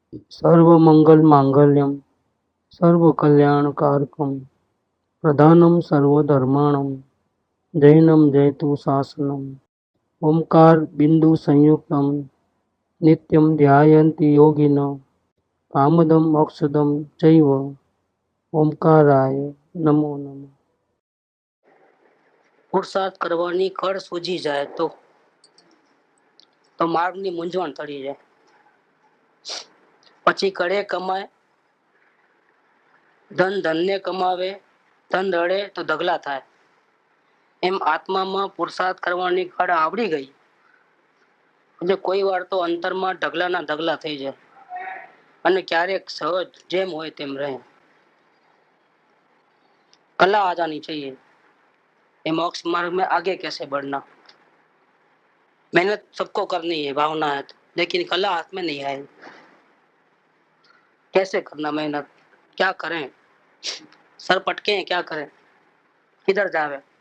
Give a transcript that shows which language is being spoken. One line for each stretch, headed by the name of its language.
Sanskrit: सर्वमंगल मांगल्यम सर्वकल्याणकारकम प्रधानम सर्वधर्माणम जैनम जयतु शासनम ओंकार बिंदु संयुक्तम नित्यम ध्यायन्ति योगिनो कामदम मोक्षदम चैव ओंकाराय नमो नमः।
Gujarati: પુરુષાર્થ કરવાની ખડ સૂજી જાય તો માર્ગની મૂંઝવણ તળી જાય. પછી કડે કમાય, ધન ધનને કમાવે, ધન રડે તો ઢગલા થાય. એમ આત્મામાં પુરુષાર્થ કરવાની ખડ આવડી ગઈ એટલે કોઈ વાર તો અંતરમાં ઢગલાના ઢગલા થઈ જાય અને ક્યારેક સહજ જેમ હોય તેમ રહે.
Hindi: कला आ जानी चाहिए. ये मोक्ष मार्ग में आगे कैसे बढ़ना. मेहनत सबको करनी है, भावना है, लेकिन कला हाथ में नहीं आई. कैसे करना मेहनत, क्या करें, सर पटके हैं, क्या करें, किधर जावे.